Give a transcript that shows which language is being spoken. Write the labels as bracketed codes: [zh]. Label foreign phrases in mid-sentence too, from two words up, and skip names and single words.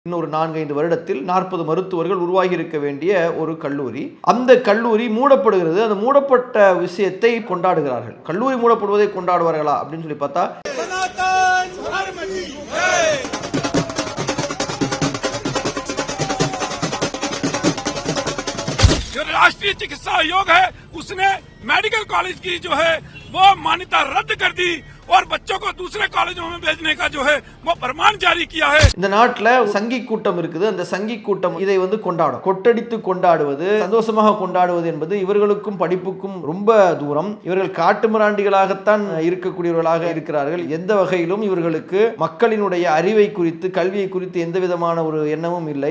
[ta] இன்னொரு 4-5 வருடத்தில் 40 மருத்துவர்கள் உருவாகி இருக்க வேண்டிய ஒரு கல்லூரி. அந்த கல்லூரி மூடப்படுகிறது. அந்த மூடப்பட்ட விஷயத்தை கொண்டாடுகிறார்கள். கல்லூரி மூடப்படுவதை கொண்டாடுவார்களா அப்படின்னு சொல்லி பார்த்தா [hi] जो राष्ट्रीय चिकित्सा आयोग है उसने [en] medical college [hi] की जो है वो मान्यता रद्द कर दी और बच्चों को दूसरे कॉलेजों में भेजने का जो है वो फरमान जारी किया है. [ta] இந்த நாட்டில் சங்கி கூட்டம் இருக்குது. அந்த சங்கி கூட்டம் இதை கொண்டாடும். கொட்டடித்து கொண்டாடுவது, சந்தோஷமாக கொண்டாடுவது என்பது இவர்களுக்கும் படிப்புக்கும் ரொம்ப தூரம். இவர்கள் காட்டுமிராண்டிகளாகத்தான் இருக்கக்கூடியவர்களாக இருக்கிறார்கள். எந்த வகையிலும் இவர்களுக்கு மக்களினுடைய அறிவை குறித்து, கல்வியை குறித்து எந்த விதமான ஒரு எண்ணமும் இல்லை.